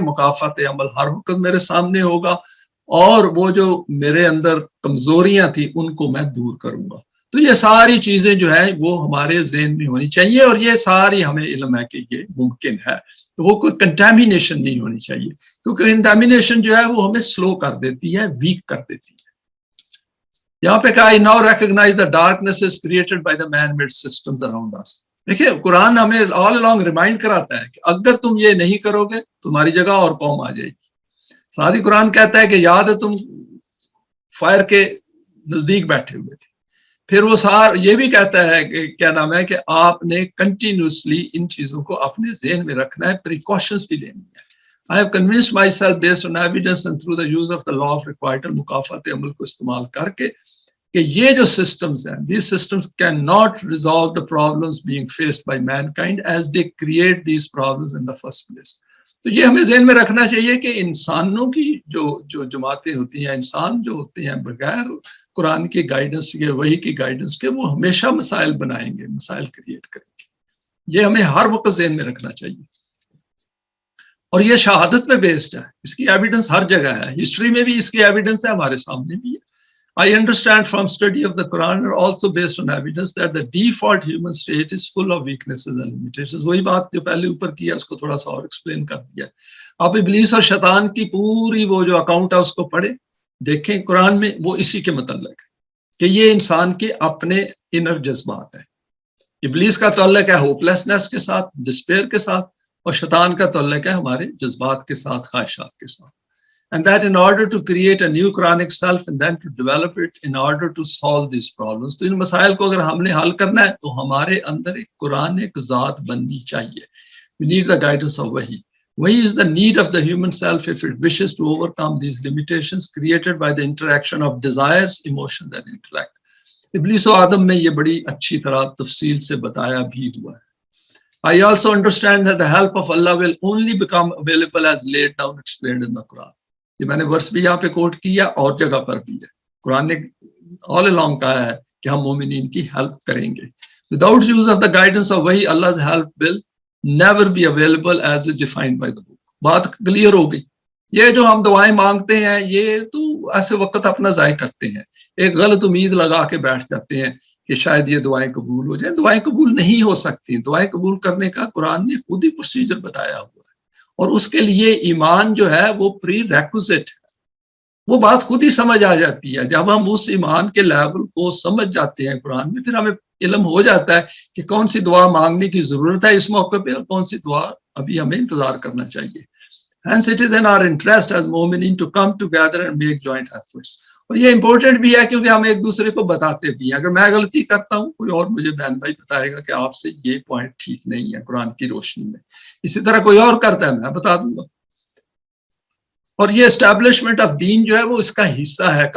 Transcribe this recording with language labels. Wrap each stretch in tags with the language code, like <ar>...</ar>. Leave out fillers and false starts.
<ur>مکافات عمل ہر وقت میرے سامنے ہوگا, اور وہ جو میرے اندر کمزوریاں تھیں ان کو میں دور کروں گا. تو یہ ساری چیزیں جو ہے وہ ہمارے ذہن میں ہونی چاہیے, اور یہ ساری ہمیں علم ہے کہ یہ ممکن ہے. تو وہ کوئی کنٹامینیشن نہیں ہونی چاہیے, کیونکہ کنٹامینیشن جو ہے وہ ہمیں سلو کر دیتی ہے, ویک کر دیتی ہے.</ur> <en>یہاں پہ کہا I now recognize the darknesses created by the man-made systems around us.</en> <ur>دیکھیں قرآن ہمیں</ur> <en>all along</en> <ur>ریمائنڈ کراتا ہے کہ اگر تم یہ نہیں کرو گے تمہاری جگہ اور قوم آ جائے گی. ساتھ ہی قرآن کہتا ہے کہ یاد ہے تم فائر کے نزدیک بیٹھے ہوئے تھے. پھر وہ یہ بھی کہتا ہے کہ کیا نام ہے کہ آپ نے کنٹینیوسلی ان چیزوں کو اپنے ذہن میں رکھنا ہے, پریکاشنز بھی لینی ہے.</ur> <en>I have convinced myself based on evidence and through the use of the law of requital</en> <ur>مکافات عمل کو استعمال کر کے کہ یہ جو systems ہیں,</ur> <en>these systems cannot resolve the problems being faced by mankind as they create these problems in the first place.</en> <ur>تو یہ ہمیں ذہن میں رکھنا چاہیے کہ انسانوں کی جو جماعتیں ہوتی ہیں, انسان جو ہوتے ہیں بغیر قرآن کی گائیڈنس کے, وحی کی گائیڈنس کے, وہ ہمیشہ مسائل بنائیں گے, مسائل کریٹ کریں گے. یہ ہمیں ہر وقت ذہن میں رکھنا چاہیے. اور یہ شہادت پہ بیسڈ ہے, اس کی ایویڈنس ہر جگہ ہے. ہسٹری میں بھی اس کی ایویڈنس ہے, ہمارے سامنے بھی ہے.</ur> <en>I understand from study of the Quran are also based on evidence that the default human state is full of weaknesses and limitations.</en> <ur>وہی بات جو پہلے اوپر کیا اس کو تھوڑا سا اور ایکسپلین کر دیا. آپ ابلیس اور شیطان کی پوری وہ جو اکاؤنٹ ہے اس کو پڑھیں, دیکھیں قرآن میں وہ اسی کے متعلق ہے کہ یہ انسان کے اپنے انر جذبات ہیں. ابلیس کا تعلق ہے ہوپ لیسنس کے ساتھ, ڈسپیئر کے ساتھ, اور شیطان کا تعلق ہے ہمارے جذبات کے ساتھ، خواہشات کے ساتھ.</ur> <en>And that in order to create a new Quranic self and then to develop it in order to solve these problems.</en> <ur>تو ان مسائل کو اگر ہم نے حل کرنا ہے تو ہمارے اندر ایک قرآنک ذات بننی چاہیے.</ur> <en>We need the guidance of Wahi. Wahi is the need of the human self if it wishes to overcome these limitations created by the interaction of desires, emotions and intellect.</en> <ur>ابلیس و آدم میں یہ بڑی اچھی طرح تفصیل سے بتایا بھی ہوا ہے.</ur> <en>I also understand that the help of Allah will only become available as laid down explained in the Quran.</en> <ur>یہ میں نے ورس بھی یہاں پہ کوٹ کیا اور جگہ پر بھی ہے. قرآن نے</ur> <en>all along</en> <ur>کہا ہے کہ ہم مومنین کی ہیلپ کریں گے.</ur> <en>Without use of the guidance of Wahi, Allah's help will never be available as is defined by the book.</en> <ur>بات کلیئر ہو گئی. یہ جو ہم دعائیں مانگتے ہیں یہ تو ایسے وقت اپنا ضائع کرتے ہیں, ایک غلط امید لگا کے بیٹھ جاتے ہیں کہ شاید یہ دعائیں قبول ہو جائیں. دعائیں قبول نہیں ہو سکتی. دعائیں قبول کرنے کا قرآن نے خود ہی پروسیجر بتایا ہوا ہے, اور اس کے لیے ایمان جو ہے وہ پری ریکوزٹ ہے. وہ بات خود ہی سمجھ آ جاتی ہے. جب ہم اس ایمان کے لیول کو سمجھ جاتے ہیں قرآن میں, پھر ہمیں علم ہو جاتا ہے کہ کون سی دعا مانگنے کی ضرورت ہے اس موقع پہ اور کون سی دعا ابھی ہمیں انتظار کرنا چاہیے.</ur> <en>Hence it is in our interest as مومنین to come together and make joint efforts.</en> <ur>اور یہ امپورٹنٹ بھی ہے کیونکہ ہم ایک دوسرے کو بتاتے بھی ہیں. اگر میں غلطی کرتا ہوں کوئی اور مجھے بہن بھائی بتائے گا کہ آپ سے یہ پوائنٹ ٹھیک نہیں ہے قرآن کی روشنی میں. اسی طرح کوئی اور کرتا ہے میں بتا دوں گا. اور یہ اسٹیبلشمنٹ آف دین جو ہے وہ اس کا حصہ ہے.</ur>